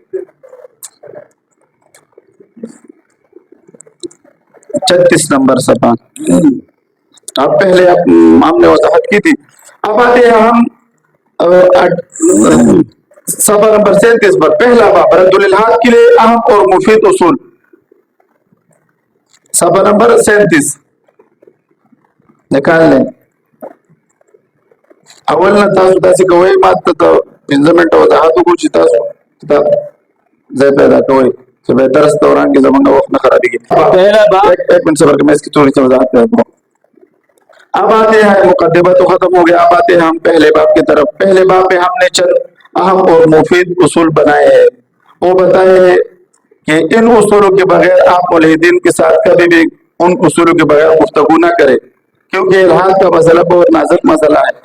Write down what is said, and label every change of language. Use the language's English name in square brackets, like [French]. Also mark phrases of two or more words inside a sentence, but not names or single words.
[Urdu] 36 نمبر صفحہ، اب پہلے ہم نے وضاحت کی تھی۔ اب آتے ہیں ہم صفحہ نمبر 37 پر۔ پہلا باب رد الالحاد کے لیے اہم اور مفید اصول، صفحہ نمبر 37 نکال لیں۔ [Pashto] اول نه تاسو داسې کوئ، ما ته 15 منټه وضاحت وکړو چې تاسو کتاب ځای پیدا کوئ، [Urdu] کہ میں درس دوران کے زمانہ وقت میں خرابی کی. پہلا باب ایک منٹ صبر کہ میں اس کی تھوڑی سی وضاحت کرتا ہوں. اب آتے ہیں, مقدمہ تو ختم ہو گیا, اب آتے ہیں ہم پہلے باب کی طرف. پہلے باب میں ہم نے چند اہم اور مفید اصول بنائے ہیں. وہ بتائے ہیں کہ ان اصولوں کے بغیر آپ ملحدین کے ساتھ کبھی بھی ان اصولوں کے بغیر گفتگو نہ کریں, کیونکہ الحاد کا مسئلہ بہت نازک مسئلہ ہے.